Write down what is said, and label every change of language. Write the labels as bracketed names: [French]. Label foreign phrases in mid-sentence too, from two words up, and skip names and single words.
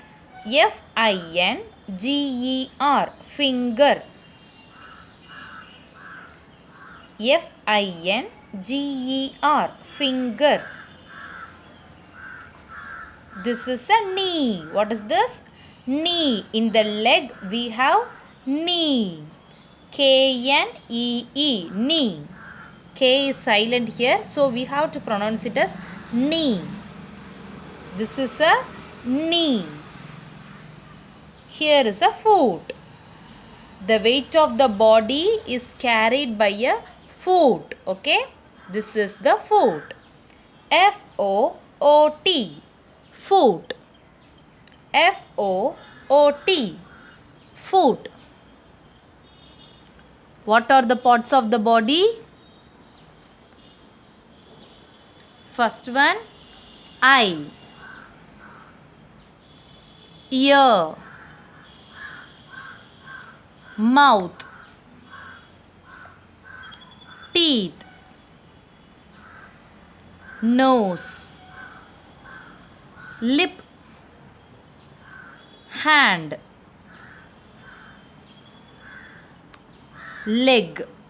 [English] F-I-N-G-E-R, finger. F-I-N-G-E-R, finger. This is a knee. What is this? Knee. In the leg we have knee. K-N-E-E, knee. K is silent here, so we have to pronounce it as knee. This is a knee. Here is a foot. The weight of the body is carried by a foot. Okay. This is the foot. F-O-O-T, foot. F-O-O-T, foot. What are the parts of the body? First one, eye, ear, mouth, teeth, nose, lip, hand, leg.